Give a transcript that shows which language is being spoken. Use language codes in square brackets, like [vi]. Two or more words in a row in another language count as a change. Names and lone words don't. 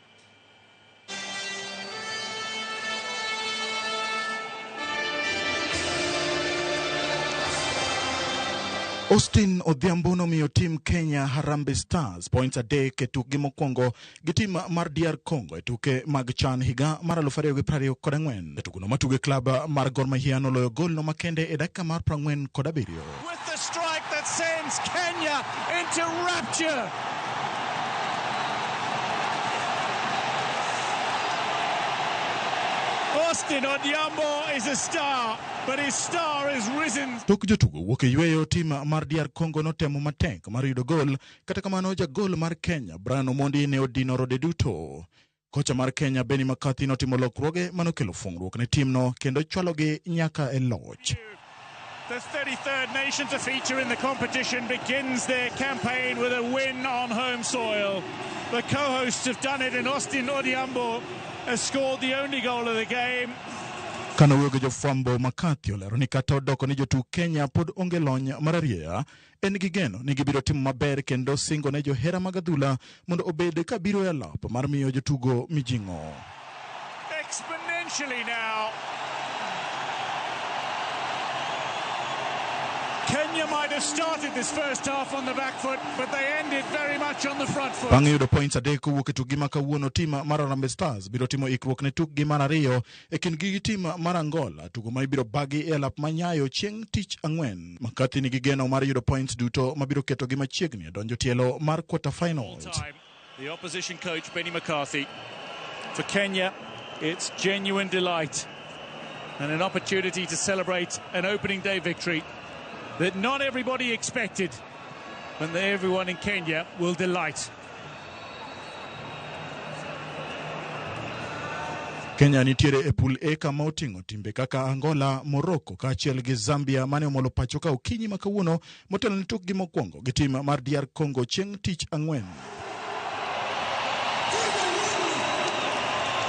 [luo] Austin Odhiambo nomiyo tim Kenya Harambee Stars points adek e tukgi mokwongo gi tim mar DR Congo e tuke mag CHAN higa mar 2024. E tugono matuge klab mar Gor Mahia noloyo gol no makende e dakika mar 47. [en] With the strike that sends Kenya into rapture. Austin Odhiambo is a star, but his star is risen. [luo] Tok jotugo wuok e yweyo tim mar DR Congo notemo matek mar yudo gol, kata kamano jagol mar Kenya Brian Omondi ne odino rode duto. Kocha mar Kenya Benny McCarthy notimo lokruoge manokelo fungruok ne timno kendo chwalogi nyaka e loch. [en] The 33rd nation to feature in the competition begins their campaign with a win on home soil. The co-hosts have done it, and Austin Odhiambo has scored the only goal of the game. [luo] Kano wuoge jofwambo McCarthy olero ni kata odoko ni jotuk Kenya pod onge lony mararieya, en gi geno ni gibiro timo maber kendo singo ne johera mag adhula mondo obed ka biro e alap mar miyo jotugo mijing'o. [en] Exponentially now. Kenya might have started this first half on the back foot, but they ended very much on the front foot. [luo] Bang' yudo points adek kowuok e tukgi ma kawuono, tim mar Harambee Stars biro timo ikruok ne tukgi mar ariyo e kindgi gi tim mar Angola, tugo ma ibiro bagi e alap ma Nyayo chieng' tich ang'wen. McCarthy nigi geno mar yudo points duto ma biro ketogi machiegni e donjo tielo mar [en] quarter finals. The opposition coach Benny McCarthy. For Kenya, it's genuine delight and an opportunity to celebrate an opening day victory that not everybody expected, and everyone in Kenya will delight. [luo] Kenya nitiere e pool A kama oting'o timbe kaka Angola, Morocco kaachiel gi Zambia mane omolo pacho ka okinyi ma kawuono motelo ne tukgi mokwongo gi tim mar DR Congo chieng' tich ang'wen.